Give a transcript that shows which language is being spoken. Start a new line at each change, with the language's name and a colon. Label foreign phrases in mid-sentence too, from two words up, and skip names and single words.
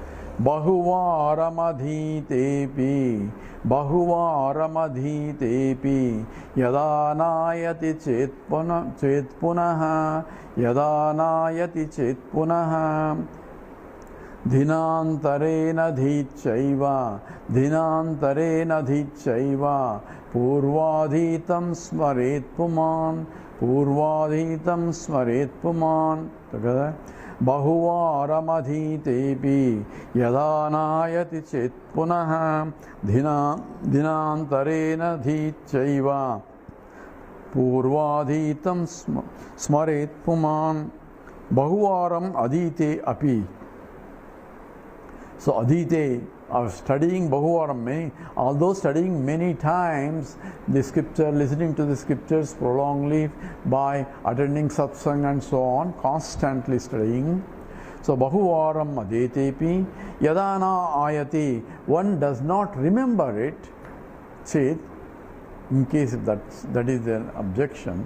Sanskrit: बहुवारमधीतेऽपि यदा नायाति चेत्पुनः दिनान्तरेण धीश्चैव पूर्वाधीतं स्मरेत् पुमान् together. बहुवारमधीतेऽपि यदा नायाति चेत्पुनः दिनान्तरेण धीश्चैव पूर्वाधीतं स्मरेत् पुमान्. बहुवारम् अधीते अपि.
English: So adhite, of studying Bahuvaram, although studying many times the scripture, listening to the scriptures prolongedly by attending satsang and so on, constantly studying.
Sanskrit: So बहुवारम् अधीतेऽपि यदा न आयाति,
English: one does not remember it, Chit, in case if that is an objection.